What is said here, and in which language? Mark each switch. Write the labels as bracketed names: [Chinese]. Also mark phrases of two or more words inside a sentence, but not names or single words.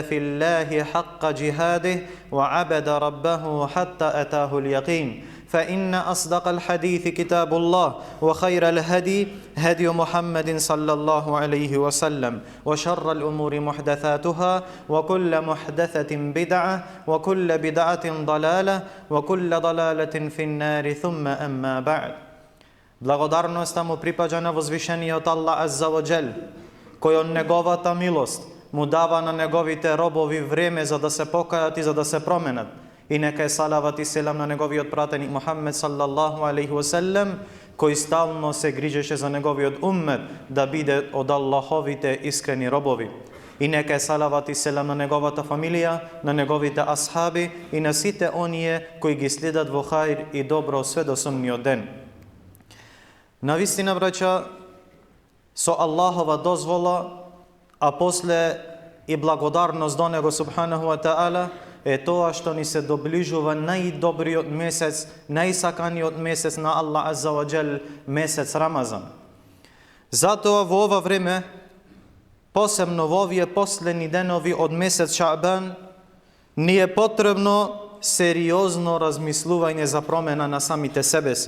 [Arabic] في الله حق جهاده وعبد ربه حتى أتاه اليقين فإن أصدق الحديث كتاب الله وخير الهدي هدي محمد صلى الله عليه وسلم وشر الأمور محدثاتها وكل محدثة بدعة وكل بدعة ضلالة وكل ضلالة في النار ثم أما بعد. [Macedonian] Благодарноста му припаѓа на возвишениот Аллах [Arabic] عز وجل, [Macedonian] кој од неговата милост му дава на неговите робови време за да се покајат и за да се променат. И нека е салават и селам на неговиот пратеник Мухаммед [Arabic] صلى الله عليه وسلم, [Macedonian] кој стално се грижеше за неговиот уммет да биде од Аллаховите искрени робови. И нека е салават и селам на неговата фамилија, на неговите асхаби и на сите оние кои ги следат во хаир и добро све до судниот ден. Навистина, браќа, со Аллахова дозвола, а после и благодарност до Него [Arabic] سبحانه وتعالى, [Macedonian] е тоа што ни се доближува најдобриот месец, најсаканиот месец на Аллах [Arabic] عز وجل, [Macedonian] месец Рамазан. Затоа во ова време, посебно во овие последни денови од месец Шаабан, ни е потребно сериозно размислување за промена на самите себе си.